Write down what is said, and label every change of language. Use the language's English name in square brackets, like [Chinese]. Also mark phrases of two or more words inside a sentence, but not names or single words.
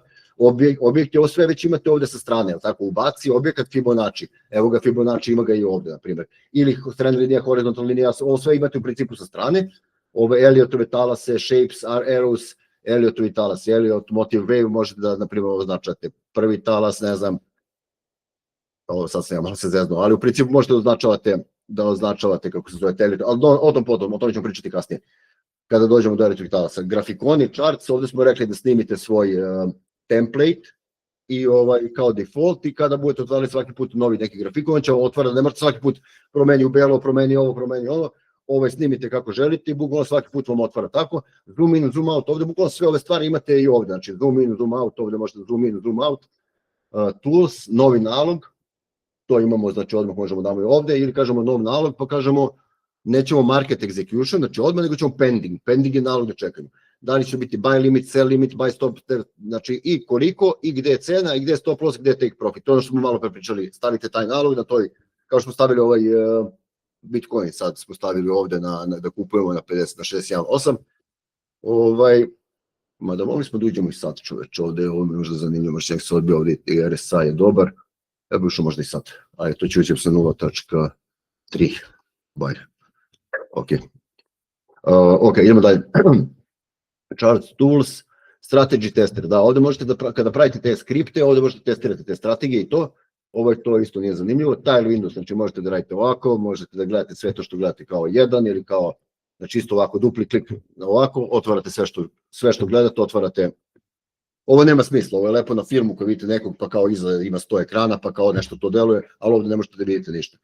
[Serbian] Objekti, ovo sve već imate ovde sa strane, tako ubaci objekat Fibonacci, evo ga Fibonacci, ima ga i ovde, na primjer, ili trend linija, horizontalna linija, ovo sve imate u principu sa strane, ove Elliottove talase, [English] shapes, arrows, [Serbian] Elliotovi talas, Elliott, [English] motive wave, [Serbian] možete da, na primjer, označate prvi talas, ne znam, ovo sad sam ja malo se zeznuo, ali u principu možete da označavate kako se zove Elliott, ali o tom ćemo pričati kasnije, kada dođemo do Elliotovih talasa. Grafikoni, charts, ovde smo rekli da snimite svoj template i kao default i kada budete otvarali svaki put novi neki grafikon, on će otvarati, ne morate svaki put promeni u belo, promeni ovo, snimite kako želite i bukvalno svaki put vam otvara tako, [English] zoom in, zoom out, [Serbian] ovde bukvalno sve ove stvari imate i ovde, znači [English] zoom in, zoom out, [Serbian] ovde možete [English] zoom in, zoom out, tools, [Serbian] novi nalog, to imamo, znači odmah možemo damo i ovde, ili kažemo nov nalog, pa kažemo nećemo [English] market execution, [Serbian] znači odmah, nego ćemo pending je nalog da čekamo. Da li će biti [English] buy limit, sell limit, buy stop, [Serbian] znači i koliko, i gde je cena, i gde je [English] stop loss, [Serbian] gde je [English] take profit, [Serbian] to je ono što smo malo prepričali, stavite taj nalog na toj, kao što smo stavili Bitcoin sad smo stavili ovde da kupujemo na 50 na 618. Mada mogli smo da uđemo i sad, čoveč, ovde ovo mi je možda zanimljivo, možda nek se odbio ovde i RSI je dobar, ja bi ušao možda i sad, ali to će ući sa 0.3, bajde, ok, idemo dalje, [English] charts, tools, strategy tester, [Serbian] da, ovde možete da, kada pravite te skripte, ovde možete testirati te strategije i to isto nije zanimljivo, [English] tile windows, [Serbian] znači možete da radite ovako, možete da gledate sve to što gledate kao jedan ili kao, znači isto ovako, dupli klik ovako, otvarate sve što gledate, otvarate, ovo nema smisla, ovo je lepo na firmu koju vidite nekog, pa kao iza ima 100 ekrana, pa kao nešto to deluje, ali ovde ne možete da vidite ništa.